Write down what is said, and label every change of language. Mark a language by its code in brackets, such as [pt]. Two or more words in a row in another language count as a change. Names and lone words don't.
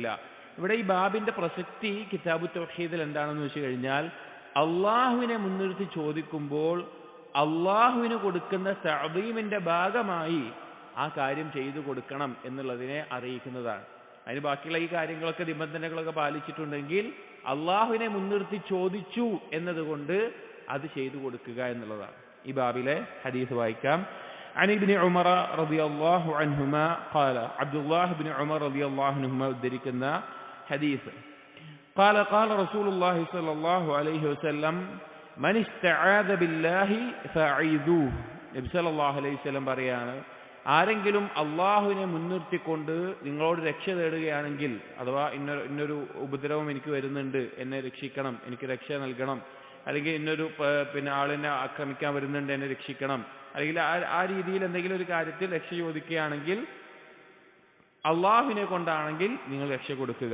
[ml] ഇവിടെ ഈ ബാബിന്റെ പ്രസക്തി കിതാബു തൗഹീദിൽ എന്താണെന്ന് വെച്ച് കഴിഞ്ഞാൽ, അള്ളാഹുവിനെ മുൻനിർത്തി ചോദിക്കുമ്പോൾ അള്ളാഹുവിന് കൊടുക്കുന്ന തഅദീമിന്റെ ഭാഗമായി ആ കാര്യം ചെയ്തു കൊടുക്കണം എന്നുള്ളതിനെ അറിയിക്കുന്നതാണ്. അതിന് ബാക്കിയുള്ള ഈ കാര്യങ്ങളൊക്കെ നിബന്ധനകളൊക്കെ പാലിച്ചിട്ടുണ്ടെങ്കിൽ അള്ളാഹുവിനെ മുൻനിർത്തി ചോദിച്ചു എന്നതുകൊണ്ട് അത് ചെയ്തു കൊടുക്കുക എന്നുള്ളതാണ്. ഈ ബാബിലെ ഹദീസ് വായിക്കാം. [ar] عن ابن عمر رضي الله عنهما قال عبد الله بن عمر رضي الله عنهما ذكرنا حديث قال قال رسول الله صلى الله عليه وسلم من استعاذ بالله فاعيذوه. [ml] നബി [ar] صلى الله عليه وسلم [ml] പറയാണ്, ആരെങ്കിലും അള്ളാഹുവിനെ മുൻനിർത്തിക്കൊണ്ട് നിങ്ങളോട് രക്ഷ തേടുകയാണെങ്കിൽ, അഥവാ ഇന്നൊരു ഉപദ്രവം എനിക്ക് വരുന്നുണ്ട്, എന്നെ രക്ഷിക്കണം, എനിക്ക് രക്ഷ നൽകണം, അല്ലെങ്കിൽ ഇന്നൊരു ആളിനെ ആക്രമിക്കാൻ വരുന്നുണ്ട്, എന്നെ രക്ഷിക്കണം, അല്ലെങ്കിൽ ആ രീതിയിൽ എന്തെങ്കിലും ഒരു കാര്യത്തിൽ രക്ഷ ചോദിക്കുകയാണെങ്കിൽ അള്ളാഹുവിനെ കൊണ്ടാണെങ്കിൽ നിങ്ങൾ രക്ഷ കൊടുക്കുക.